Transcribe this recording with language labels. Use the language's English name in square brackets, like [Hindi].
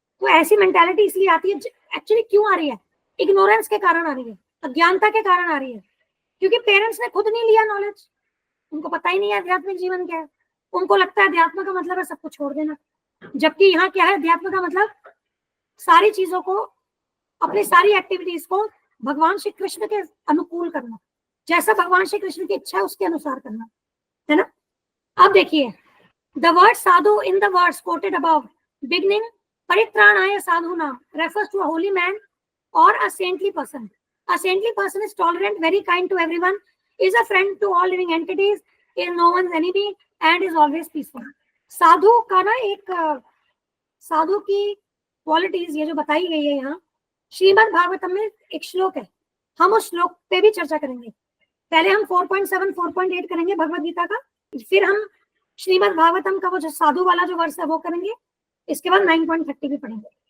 [Hindi] तो ऐसी मेंटालिटी इसलिए आती है, एक्चुअली क्यों आ रही है, इग्नोरेंस के कारण आ रही है, अज्ञानता के कारण आ रही है, क्योंकि पेरेंट्स ने खुद नहीं लिया नॉलेज, उनको पता ही नहीं है आध्यात्मिक जीवन क्या है। उनको लगता है अध्यात्म का मतलब है सब कुछ छोड़ देना, जबकि यहाँ क्या है, अध्यात्म का मतलब सारी चीजों को, अपनी सारी एक्टिविटीज को भगवान श्री कृष्ण के अनुकूल करना, जैसा भगवान श्री कृष्ण की इच्छा है उसके अनुसार करना, है ना। अब देखिए, [English] The word sadhu in the words quoted above beginning परित्राणाय साधुनाम refers to a holy man or a saintly person. A saintly person is tolerant, very kind to everyone, is a friend to all living entities, is no one's enemy and is always peaceful. [Hindi] साधु का ना एक साधु की qualities ये जो बताई गई है यहाँ श्रीमद् भागवतम में एक श्लोक है, हम उस श्लोक पे भी चर्चा करेंगे। पहले हम 4.7 4.8 करेंगे भगवद गीता का, फिर हम श्रीमद् भागवतम का वो जो साधु वाला जो वर्ष है वो करेंगे, इसके बाद 9.30 भी पढ़ेंगे।